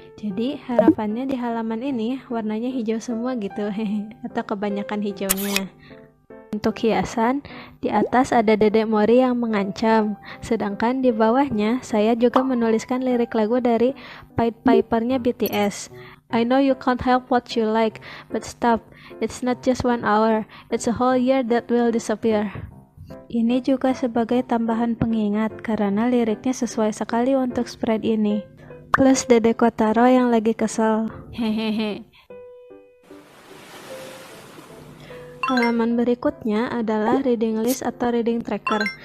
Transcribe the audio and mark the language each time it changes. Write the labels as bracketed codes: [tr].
[id] Jadi, harapannya di halaman ini warnanya hijau semua gitu, atau kebanyakan hijaunya. Untuk hiasan, di atas ada Dedek Mori yang mengancam, sedangkan di bawahnya saya juga menuliskan lirik lagu dari Pied Piper-nya BTS. [en] I know you can't help what you like, but stop, it's not just 1 hour, it's a whole year that will disappear. [id] Ini juga sebagai tambahan pengingat karena liriknya sesuai sekali untuk spread ini. Plus Dede Kotaro yang lagi kesel. Hehehe. Halaman berikutnya adalah reading list atau reading tracker.